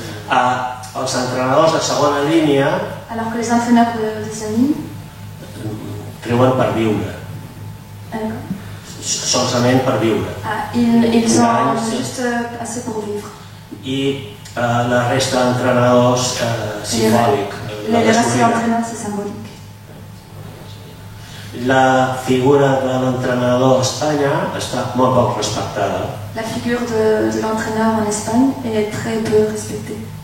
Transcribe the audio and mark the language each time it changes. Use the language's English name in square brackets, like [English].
[Catalan] Els entrenadors de segona línia [French] Alors que les entraîneurs des amis, [Catalan] treuen per viure, solament per viure. [French] ils ont juste assez pour vivre. [Catalan] I la resta d'entrenadors simbòlic. [French] Les restes d'entraîneurs, c'est symbolique. [Catalan] La figura de l'entrenador a Espanya està molt poc respectada. [French] La figure de l'entraîneur en Espagne est très peu respectée.